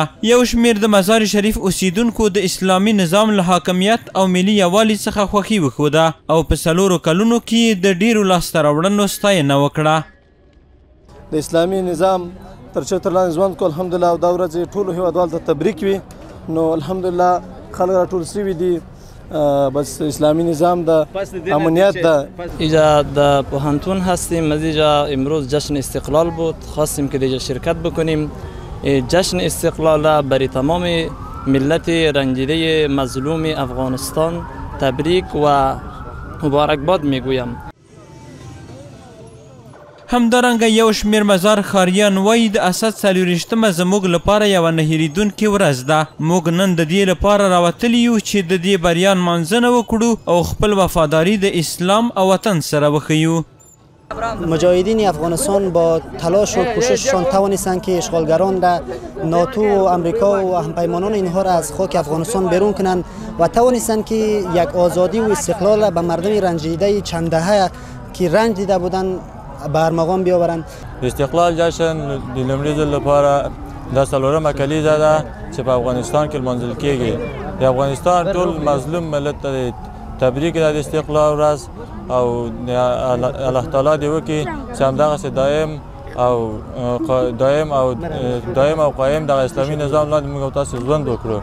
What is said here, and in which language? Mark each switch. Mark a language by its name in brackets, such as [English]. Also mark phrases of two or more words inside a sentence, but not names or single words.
[Pashto] یو شمېر د مزار شریف اوسیدونکو د اسلامي نظام له حاکمیت او ملي یووالي څخه خوښي وښوده او په 4 کلونو کې د ډیرو لاسته راوړنو ستاینه وکړه. د اسلامي نظام تر چتر لاندې ژوند کو الحمدلله او دا ورځ ټولو هیوادوالو ته تبریک وي. نو الحمدلله خلق راټول شوي دي بس اسلامی نظام د امنیت ده. [Persian] اینجا در پوهنتون هستیم. از اینجا امروز جشن استقلال بود، خواستیم که دیگه شرکت بکنیم. جشن استقلال برای تمام ملت رنجیده مظلوم افغانستان تبریک و مبارکباد میگویم. [Pashto] همدارنګه یو شمېر مزار ښاریان وایي د اسد 40مه زموږ لپاره یوه نه هیریدونکې ورځ ده. موږ نن د دې لپاره راوتلي یو چې د دې بریا نمانځنه وکړو او خپل وفاداری د اسلام او وطن سره وښیو. [Persian] مجاهدین افغانستان با تلاش و کوشششان توانستند که اشغالگران را ناتو و امریکا و همپیمانان اینها را از خاک افغانستان بیرون کنند و توانستند که یک آزادی و استقلال به مردم رنجیده چند دهه که رنج دیده بودند به ارمغان بیاورند. [Pashto] استقلال جشن د لومړي ځل لپاره د 4مه کلیزه ده چې په افغانستان کې لمانځل کیږي. د افغانستان ټول مظلوم ملت ته تبریک ده د استقلال ورځ او الله تعالی دې وکړي چې همدغسې دایم او قایم دغه اسلامي نظام لاندې موږ او تاسو ژوند وکړو.